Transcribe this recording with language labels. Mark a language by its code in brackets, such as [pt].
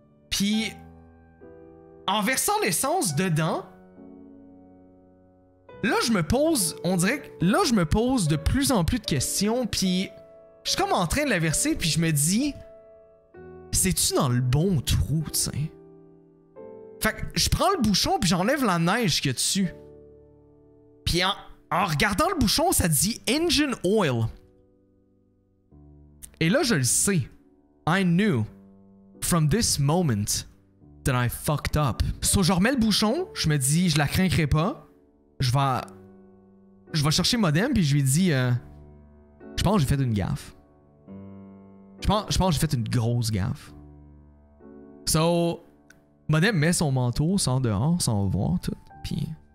[fr] Puis, en versant l'essence dedans, là, on dirait que là, je me pose de plus en plus de questions, puis je suis comme en train de la verser, puis je me dis, c'est-tu dans le bon trou, tu sais? Fait que je prends le bouchon puis j'enlève la neige qu'il y a dessus. Puis en regardant le bouchon, ça dit Engine Oil. Et là, je le sais. [en] I knew from this moment that I fucked up. [fr] So, je remets le bouchon, je me dis, je la craindrai pas. Je vais chercher Modem puis je lui dis, je pense que j'ai fait une gaffe. Je pense que j'ai fait une grosse gaffe. So, Modem met son manteau, sort dehors, s'en va voir, tout. Puis.